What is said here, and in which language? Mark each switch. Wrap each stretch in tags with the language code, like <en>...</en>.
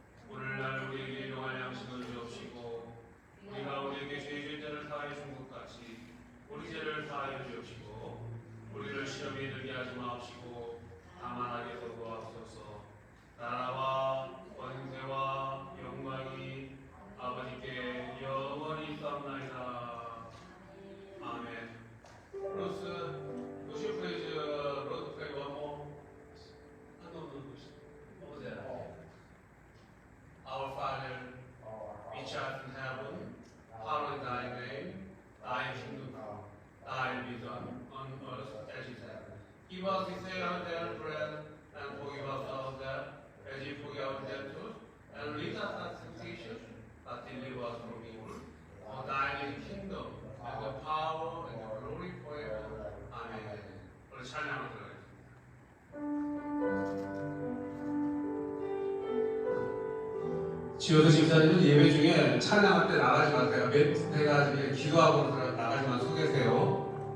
<ko>오늘날 우리에게 일용할 양식을 주옵시고 우리가 우리에게 죄 지은 자를 사하여 준 것 같이 우리 죄를 사하여 주옵시고 우리를 시험에 들게 하지 마옵시고 다만 악에서 구하옵소서. 나라와 권세와 영광이 아버지께 영원히 있사옵나이다. 아멘.</ko> <en>로스 would you please play one more? No. What was that? Our Father, which art in heaven, hallowed be thy name. Thy kingdom come, thy will be done on earth as it is in heaven. Give us this day our daily bread, and forgive us our debt, as we forgive our debtors, and lead us not into temptation, but deliver us from evil. For thine is the kingdom, and the power, and the glory forever.</en> <ko>아멘. 우리 찬양으로 들어가겠습니다. 지효도 집사님은 예배 중에 찬양할 때 나가지 마세요. 내가 기도하고 나가지만 서 계세요.</ko>